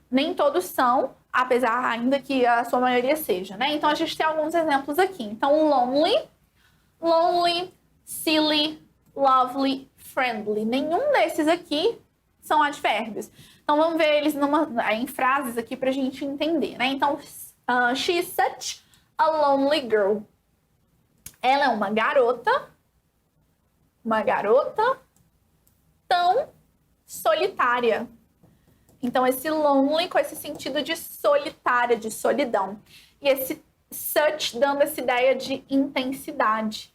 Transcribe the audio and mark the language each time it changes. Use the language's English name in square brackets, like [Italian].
[Portuguese] Nem todos são, apesar ainda que a sua maioria seja, né? Então, a gente tem alguns exemplos aqui. Então, lonely, silly, lovely, friendly. Nenhum desses aqui são advérbios. Então, vamos ver eles em frases aqui pra gente entender, né? [English] Então, she is such a lonely girl. [Portuguese] Ela é uma garota tão solitária. Então, esse lonely com esse sentido de solitária, de solidão. E esse such dando essa ideia de intensidade.